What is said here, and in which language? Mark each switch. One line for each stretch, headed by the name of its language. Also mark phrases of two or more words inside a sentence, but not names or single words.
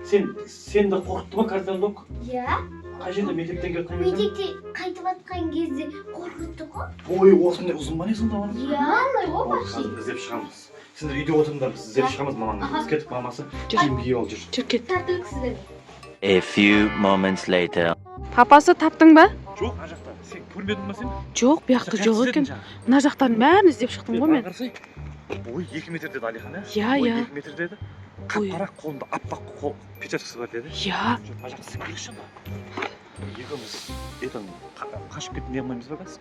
Kazakh: Сен де қорқытты ма картон дог? Иә, Қай жерде мектептен келіп қай жерде? мектепте қайтып жатқан кезде қорқытты ғой. Бойы осындай ұзын ба не сонда оның? Иә, Андай ғой Оны почти. қазір іздеп шығамыз. Сендер үйде отырыңдар, біз іздеп шығамыз мамаңды. Біз кеттік мамасы. Киім киіп алып жүр. Жүр кет. Тәртіп кісілер.
English: A few moments later.
Kazakh: Папасы таптың ба? Жоқ, ана жақта. Сен көрмедің ба сен? Жоқ, бұл жақта жоқ екен. Мына жақтардың бәрін іздеп шықтым ғой мен. Ой, 2 метр деді Алихан, ә? Иә, Ой, иә. 2 метр деді. Ой. Қап-қара қолында аппақ қол печаткасы бар деді. Иә. Ана жақта сен келші ма? Екеуміз қашып кетіп не қылмаймыз ба қазір?